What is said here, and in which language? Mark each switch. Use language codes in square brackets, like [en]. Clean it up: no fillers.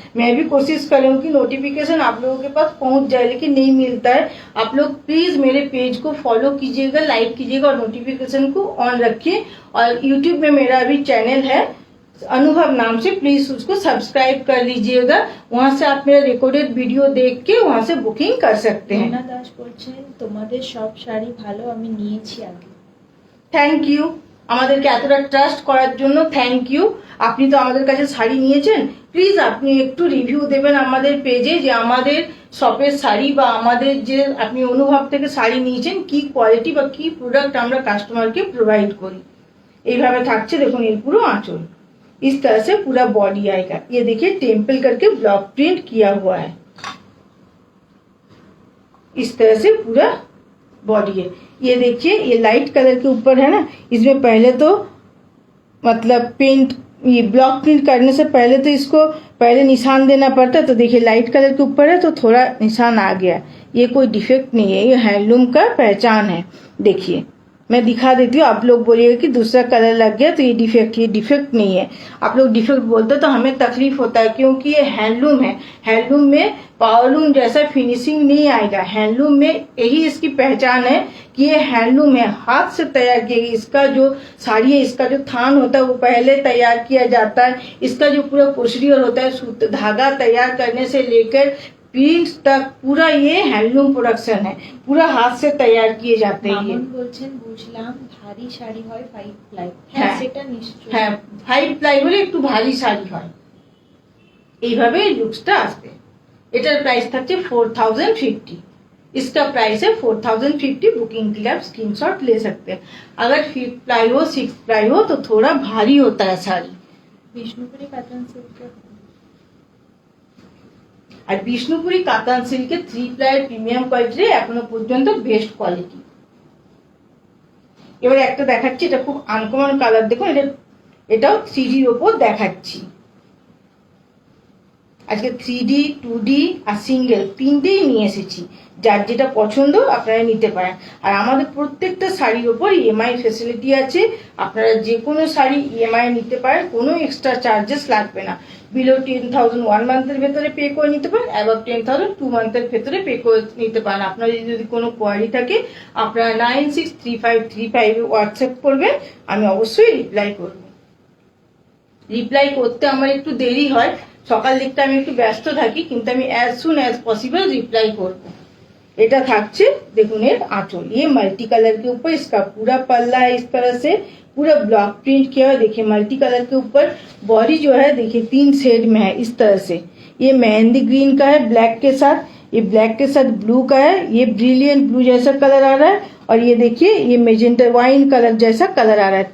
[hi] मैं भी कोशिश कर रही हूँ कि नोटिफिकेशन आप लोगों के पास पहुंच जाए, लेकिन नहीं मिलता है। आप लोग प्लीज मेरे पेज को फॉलो कीजिएगा, लाइक कीजिएगा और नोटिफिकेशन को ऑन रखिए। और यूट्यूब में मेरा अभी चैनल है अनुभव नाम से, प्लीज उसको सब्सक्राइब कर लीजिएगा। वहां से आप मेरा रिकॉर्डेड वीडियो देख के वहां से बुकिंग कर सकते हैं। [bn] दास बोलছেন, তোমাদের সব শাড়ি ভালো, আমি নিয়েছি আগে। [en] Thank you. [bn] আমাদেরকে এতটা ট্রাস্ট করার জন্য থ্যাংক ইউ। আপনি তো আমাদের কাছে শাড়ি নিয়েছেন, প্লিজ আপনি একটু রিভিউ দেবেন আমাদের পেজে যে আমাদের শপের শাড়ি বা আমাদের যে আপনি অনুভব থেকে শাড়ি নিয়েছেন কি কোয়ালিটি বা কি প্রোডাক্ট আমরা কাস্টমারকে प्रोवाइड করি। এইভাবে থাকছে দেখুন এর পুরো [hi] आंचल, इस तरह से पूरा बॉडी आएगा। ये देखिए टेम्पल करके ब्लॉक प्रिंट किया हुआ है, इस तरह से पूरा बॉडी है। ये देखिए ये लाइट कलर के ऊपर है ना, इसमें पहले तो मतलब पेंट ये ब्लॉक प्रिंट करने से पहले तो इसको पहले निशान देना पड़ता, तो देखिए लाइट कलर के ऊपर है तो थोड़ा निशान आ गया। ये कोई डिफेक्ट नहीं है, ये हैंडलूम का पहचान है। देखिए मैं दिखा देती हूँ, आप लोग बोलिएगा कि दूसरा कलर लग गया तो ये डिफेक्ट नहीं है। आप लोग डिफेक्ट बोलते तो हमें तकलीफ होता है, क्योंकि ये हैंडलूम है। हैंडलूम में पावरलूम जैसा फिनिशिंग नहीं आएगा। हैंडलूम में यही इसकी पहचान है कि ये हैंडलूम है, हाथ से तैयार किया गया। इसका जो साड़ी है, इसका जो थान होता है वो पहले तैयार किया जाता है। इसका जो पूरा प्रोसीडियर होता है, सूत धागा तैयार करने से लेकर प्रिंट तक पूरा ये हैंडलूम प्रोडक्शन है, पूरा हाथ से तैयार किए जाते हैं। [bn] মামুন বলছেন বুঝলাম ভারী শাড়ি হয় 5 প্লাই। হ্যাঁ হ্যাঁ সেটা নিশ্চয়ই। হ্যাঁ 5 প্লাই হলে একটু ভারী শাড়ি হয়। এইভাবে লুকসটা আসবে। এটার প্রাইস থাকছে 4050। [hi] इसका प्राइस है 4050। [bn] बुकिंग के लिए आप स्क्रीनशॉट ले सकते हैं। अगर 5 प्लाई हो 6 प्लाई हो तो थोड़ा भारी होता है শাড়ি। বিষ্ণুপুরি কাতান সিল্কের আর বিষ্ণুপুরি কাতান সিল্কের 3 প্লাই প্রিমিয়াম কোয়ালিটি এখনো পর্যন্ত বেস্ট কোয়ালিটি। এবারে একটা দেখাচ্ছি, এটা খুব আনকমন কালার, দেখুন এটাও 3D এর উপর দেখাচ্ছি। আজকে 3D 2D আর সিঙ্গেল তিনটেই নিয়ে এসেছি, যার যেটা পছন্দ আপনারা নিতে পারেন। আর আমাদের প্রত্যেকটা শাড়ির উপর ইএমআই ফ্যাসিলিটি আছে, আপনারা যে কোনো শাড়ি ইএমআই নিতে পারেন, কোনো এক্সট্রা চার্জেস লাগবে না। বিলো 10,000 1 মান্থের ভেতরে পে করে নিতে পারেন, অ্যাবাভ 10,000 2 মান্থের ভেতরে পে করে নিতে পারেন। আপনাদের যদি কোনো কোয়ারি থাকে আপনারা 963535 হোয়াটসঅ্যাপ করবেন, আমি অবশ্যই রিপ্লাই করব। রিপ্লাই করতে আমার একটু দেরি হয়, সকাল দিকটা আমি একটু ব্যস্ত থাকি, কিন্তু আমি as soon as possible reply করব। এটা থাকছে দেখুন এর [hi] आंचल, ये मल्टी कलर के ऊपर इसका पूरा पल्ला है, इस तरह से पूरा ब्लॉक प्रिंट किया हुआ। देखिए मल्टी कलर के ऊपर बॉडी जो है देखिए 3 शेड में है, इस तरह से। ये मेहंदी ग्रीन का है ब्लैक के साथ, ये ब्लैक के साथ ब्लू का है, ये ब्रिलियंट ब्लू जैसा कलर आ रहा है, और ये देखिए ये मेजेंटा वाइन कलर जैसा कलर आ रहा है।